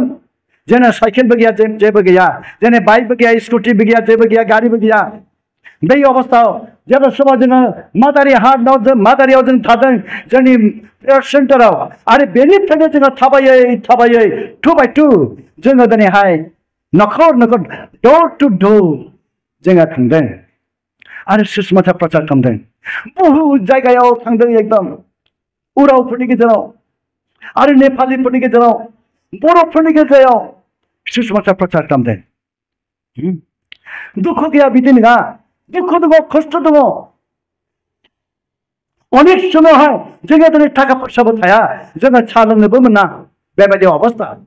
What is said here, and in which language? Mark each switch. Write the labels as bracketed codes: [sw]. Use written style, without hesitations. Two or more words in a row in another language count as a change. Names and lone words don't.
[brx] जोंना साइकेलबो गैया जेबो गैया जोंना बाइकबो गैया स्कुटिबो गैया जेबो गैया गारिबो गैया। बे अबस्थायाव जेब्ला समाव जोङो मादारि मादारियाव जों थादों जोंनि [en] prayer center [brx] आरो बेनिफ्रायनो जोङो थाबायै थाबायै 2 by 2 जोङो दिनैहाय नखर नखर [en] door to door [brx] जोङो थांदों आरो सुसमाचा प्रचार खालामदों। बहुद जायगायाव थांदों एकदम उरावफोरनि गेजेराव आरो नेपालिफोरनि गेजेराव बर'फोरनि गेजेराव सुसमाचा प्रचार खालामदों। दुख गैया बिदि नङा दुख दङ खस्थ दङ अनेक समावहाय जोङो दिनै थाखा फैसाबो थाया जोङो साहा लोंनोबो मोना बेबायदि अबस्था।